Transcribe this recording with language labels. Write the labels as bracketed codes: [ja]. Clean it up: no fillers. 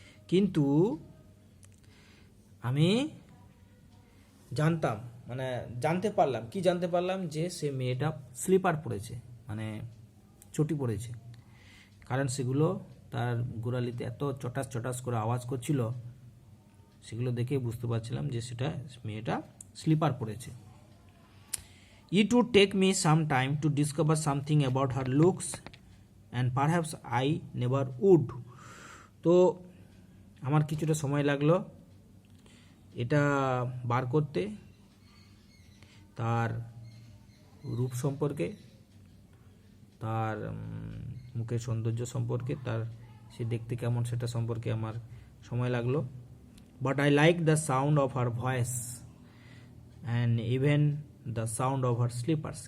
[bn] কিন্তু আমি জানতাম, মানে জানতে পারলাম যে সে মেয়েটা স্লিপার পরেছে, মানে চটি পড়েছে, কারণ সেগুলো তার গোড়ালিতে এত চটাস করে আওয়াজ করছিল, সেগুলো দেখে বুঝতে পারছিলাম যে সেটা মেয়েটা স্লিপার পরেছে। [en] It would take me some time to discover something about her looks and perhaps I never would. [bn] তো আমার কিছুটা সময় লাগলো এটা বার করতে, তার রূপ সম্পর্কে, তার মুখের সৌন্দর্য সম্পর্কে, তার সে দেখতে কেমন সেটা সম্পর্কে আমার সময় লাগলো। [en] But I like the sound of her voice and even the sound of her slippers.